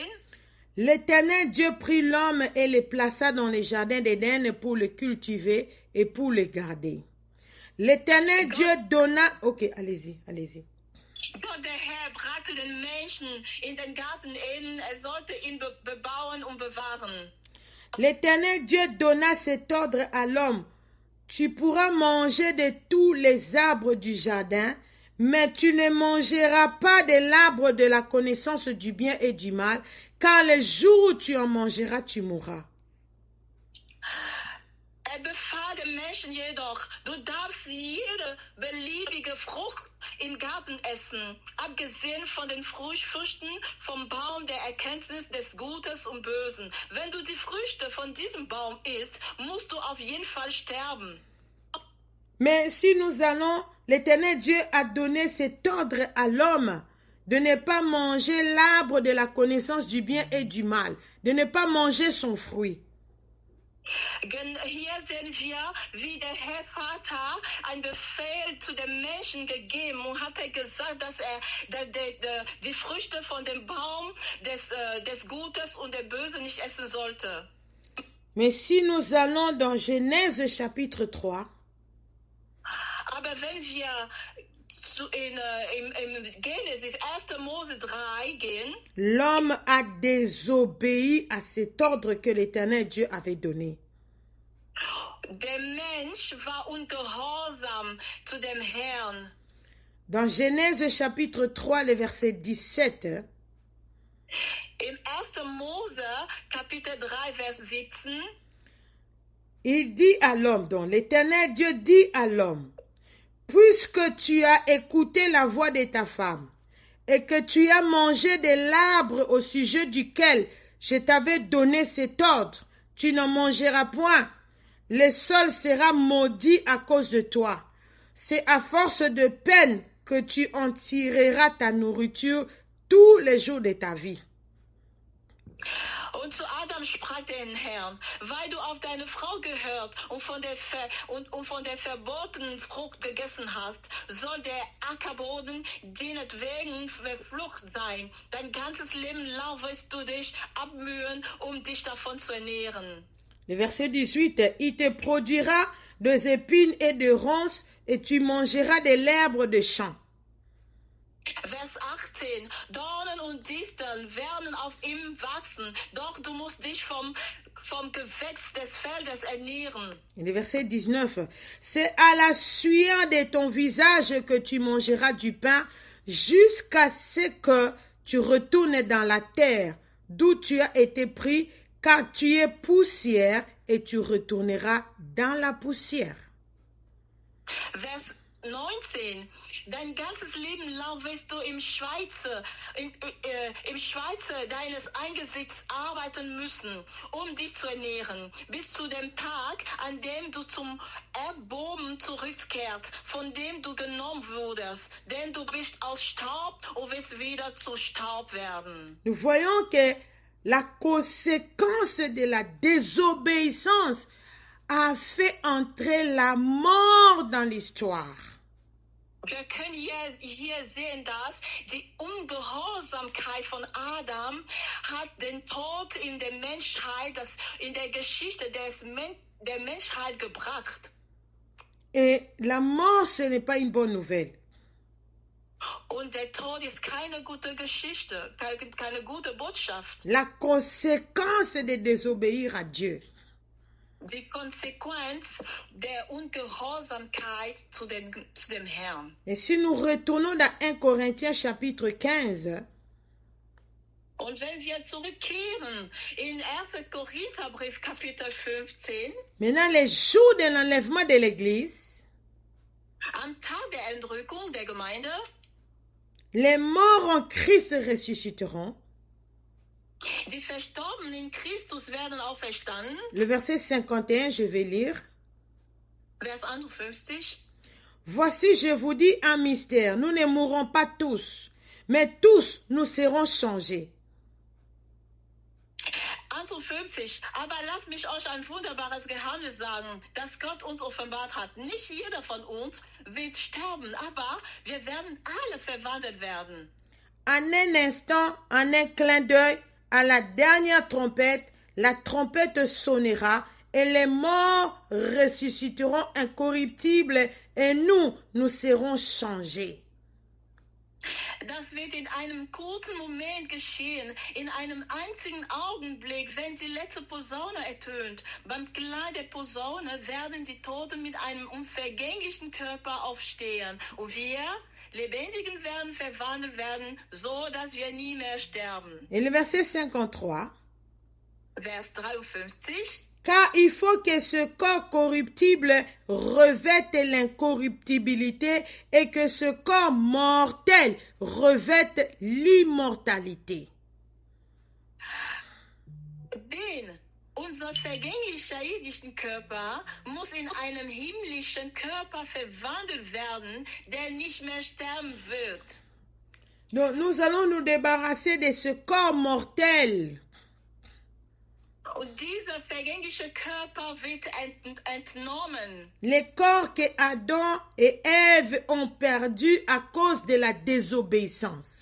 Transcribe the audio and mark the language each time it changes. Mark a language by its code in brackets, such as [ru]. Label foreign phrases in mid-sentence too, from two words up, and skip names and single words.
[fr] L'Éternel Dieu prit l'homme et le plaça dans les jardins d'Éden pour le cultiver et pour le garder. L'Éternel Dieu donna... Ok, allez-y. [de] Gott, der Herr, brachte den Menschen in den Garten Eden, sollte ihn bebauen und bewahren. [fr] L'Éternel Dieu donna cet ordre à l'homme. Tu pourras manger de tous les arbres du jardin, mais tu ne mangeras pas de l'arbre de la connaissance du bien et du mal, car le jour où tu en mangeras, tu mourras. [de] Befahl dem Menschen jedoch, du darfst jede beliebige Frucht im Garten essen, abgesehen von den Früchten vom Baum der Erkenntnis des Gutes und Bösen. Wenn du die Früchte von diesem Baum isst, musst du auf jeden Fall sterben. [fr] Mais si nous allons, l'Éternel Dieu a donné cet ordre à l'homme de ne pas manger l'arbre de la connaissance du bien et du mal, de ne pas manger son fruit. [de] Hier sehen wir, wie der Herr Vater einen Befehl zu den Menschen gegeben und hat gesagt, dass die Früchte von dem Baum des Gutes und der Bösen nicht essen sollte. [fr] Mais si nous allons dans Genèse chapitre 3, [de] aber wenn wir im Genesis 1. Mose 3 gehen, [fr] l'homme a désobéi à cet ordre que l'Éternel Dieu avait donné. [de] Der Mensch war ungehorsam zu dem Herrn. [fr] Dans Genèse chapitre 3, le verset 17, [de] Im 1. Mose Kapitel 3, Vers 17, [fr] il dit à l'homme, donc l'Éternel Dieu dit à l'homme, puisque tu as écouté la voix de ta femme et que tu as mangé de l'arbre au sujet duquel je t'avais donné cet ordre, tu n'en mangeras point. Le sol sera maudit à cause de toi. C'est à force de peine que tu en tireras ta nourriture tous les jours de ta vie. [de] Und zu Adam sprach der Herr, weil du auf deine Frau gehört und von der verbotenen Frucht gegessen hast, soll der Ackerboden deinetwegen verflucht sein. Dein ganzes Leben lang wirst du dich abmühen, um dich davon zu ernähren. [fr] Le verset 18, il te produira des épines et de ronces et tu mangeras de l'herbe de champ. [de] Vers 18, Dornen und Disteln werden auf ihm wachsen, doch du musst dich vom Gewächs des Feldes ernähren. [fr] Et le verset 19, c'est à la sueur de ton visage que tu mangeras du pain jusqu'à ce que tu retournes dans la terre d'où tu as été pris, car tu es poussière et tu retourneras dans la poussière. [de] Vers 19. Dein ganzes Leben lang wirst du im Schweize deines Angesichts arbeiten müssen, um dich zu ernähren, bis zu dem Tag, an dem du zum Erdboden zurückkehrst, von dem du genommen wurdest, denn du bist aus Staub und wirst wieder zu Staub werden. [fr] Nous voyons que la conséquence de la désobéissance a fait entrer la mort dans l'histoire. [de] Wir können hier sehen, dass die Ungehorsamkeit von Adam hat den Tod in der Menschheit, in der Geschichte der Menschheit gebracht. [fr] Et la mort, ce n'est pas une bonne nouvelle. [de] Und der Tod ist keine gute Geschichte, keine gute Botschaft. [fr] La conséquence de désobéir à Dieu. [de] Die Konsequenz der Ungehorsamkeit zu dem Herrn. [fr] Et si nous retournons dans 1 Corinthiens chapitre 15, [de] und wenn wir zurückkehren in 1. Korintherbrief Kapitel 15, [fr] maintenant les jours de l'enlèvement de l'Église, [de] am Tag der Entrückung der Gemeinde, [fr] les morts en Christ ressusciteront. [de] Die Verstorbenen in Christus werden auferstanden. [fr] Le verset 51, je vais lire. [de] Vers 51. [fr] Voici, je vous dis un mystère. Nous ne mourrons pas tous, mais tous nous serons changés. [de] 51. Aber lasst mich euch ein wunderbares Geheimnis sagen, das Gott uns offenbart hat. Nicht jeder von uns wird sterben, aber wir werden alle verwandelt werden. [fr] En un instant, en un clin d'œil, à la dernière trompette, la trompette sonnera et les morts ressusciteront incorruptibles et nous serons changés. [de] Das wird in einem kurzen Moment geschehen, in einem einzigen Augenblick, wenn die letzte Posaune ertönt. Beim Klang der Posaune werden die Toten mit einem unvergänglichen Körper aufstehen. Und wir, Lebendigen, werden verwandelt werden, so dass wir nie mehr sterben. [fr] Et le verset 53. [de] Vers 53. [fr] Car il faut que ce corps corruptible revête l'incorruptibilité et que ce corps mortel revête l'immortalité. [de] Denn unser vergänglicher irdischen Körper muss in einem himmlischen Körper verwandelt werden, der nicht mehr sterben wird. [fr] Donc nous allons nous débarrasser de ce corps mortel. [de] Und dieser vergängliche Körper wird entnommen. [fr] Les corps que Adam et Ève ont perdus à cause de la désobéissance.